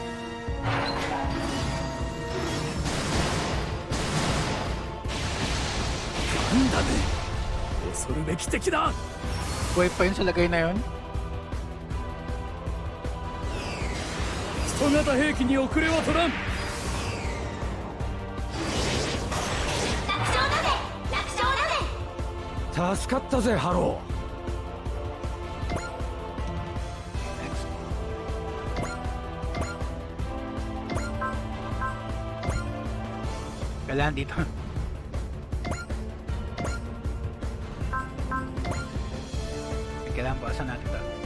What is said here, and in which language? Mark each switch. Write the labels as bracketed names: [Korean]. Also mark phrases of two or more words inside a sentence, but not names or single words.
[Japanese] ガンダム、恐るべき敵だ。 [Filipino] Buhay pa yun sa lagay na yun? [Japanese] 人型兵器に遅れは取らん。助かったぜ、ハロー。 [Filipino] Kailangan dito. Kailangan bakasan natin ito.